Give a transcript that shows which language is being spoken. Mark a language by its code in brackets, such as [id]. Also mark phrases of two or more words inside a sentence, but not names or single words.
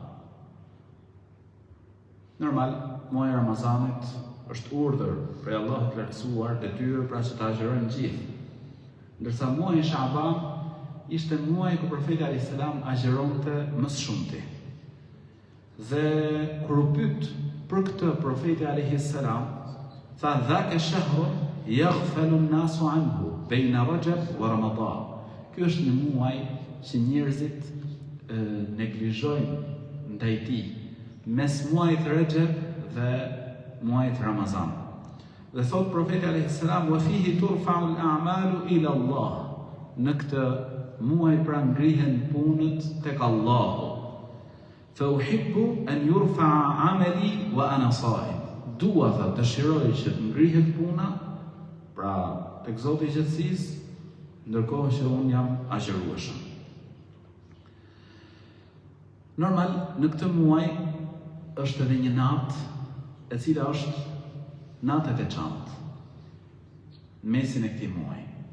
[sq] Normal, muaji Ramazanit është urdhër prej Allahut të lartësuar, detyrë pra që ta agjerojnë gjithë. Ndërsa muaji Sha'ban ishte muaji ku profeti [ar] عليه السلام [sq] agjeronte më së shumti. Dhe kur u pyet për këtë profeti [ar] عليه السلام, [sq] tha [ar] ذاك شهر يغفل الناس عنه بين رجب ورمضان. [sq] Ky është një muaj që njerëzit neglizhojnë ndaj tij mes muajit Rajab dhe muajit Ramazan. Dhe thot profeti [ar] عليه السلام وفيه ترفع الأعمال إلى الله. [sq] Në këtë muaj pra ngrihen punët tek Allahu. [ar] فأحب أن يرفع عملي وأنا صائم. [sq] Dua të dëshiroj që të ngrihet puna pra tek Zoti i gjithësisë, ndërkohë që unë jam agjërueshëm. Normal, në këtë muaj është edhe një natë e cila është natë e veçantë në mesin e këtij muaji,